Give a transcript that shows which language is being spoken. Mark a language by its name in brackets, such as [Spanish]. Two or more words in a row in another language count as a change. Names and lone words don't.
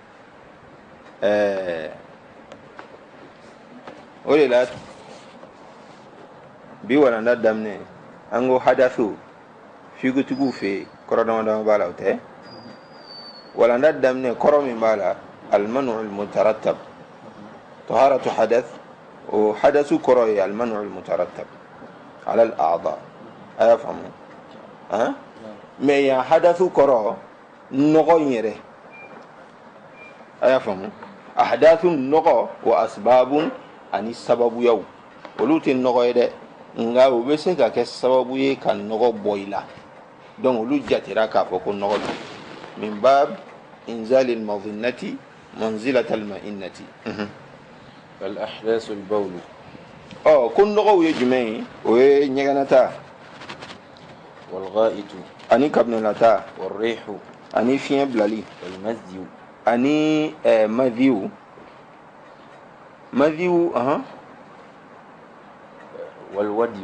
[Bambara] o de la bi walanda daminɛ an ko hadasu fikotigiw fɛ yen kɔrɔ dama dama b'a la o tɛ walanda daminɛ kɔrɔ min b'a la [Arabic] المانع المترتب طهارة حدث [Bambara] o hadasu kɔrɔ ye [Arabic] المانع المترتب على الأعضاء [Bambara] a y'a faamu mais yan hadasu kɔrɔ nɔgɔ in yɛrɛ a y'a faamu ahdathu nɔgɔ [Arabic] وأسباب [Bambara] ani sababuyaw olu tɛ nɔgɔ ye dɛ nga o bɛ se ka kɛ sababu ye ka nɔgɔ bɔ i la donc olu jatera k'a fɔ ko nɔgɔ don min [Arabic] باب إنزال المظنة منزلة المئنة. الأحداث البول. [Bambara] ko nɔgɔw ye jumɛn ye o ye ɲɛgɛnata [Arabic] والغائط [Bambara] ani kabinɛlata [Arabic] والريح [Bambara] ani fiɲɛ bilali [Arabic] والمذي [Bambara] ani madhiw [Arabic] والودي